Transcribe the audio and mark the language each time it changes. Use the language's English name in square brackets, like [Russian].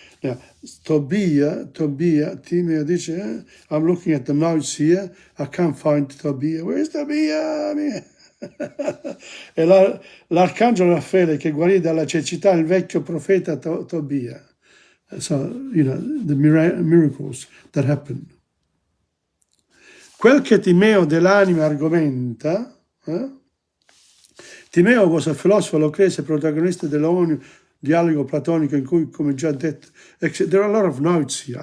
[English] Now, Tobia, [Italian] Timeo dice, [English] I'm looking at the notes here, I can't find Tobia. Where's Tobia? [Italian] E l'arcangelo Raffaele che guarì dalla cecità il vecchio profeta Tobia. [English] So, you know, the miracles that happened. [Italian] Quel che Timeo dell'anima argomenta, [English] Timeo was a philosopher Lucrece, [Italian] protagonista dell'onio dialogo platonico in cui, come già detto, [English] there are a lot of notes here.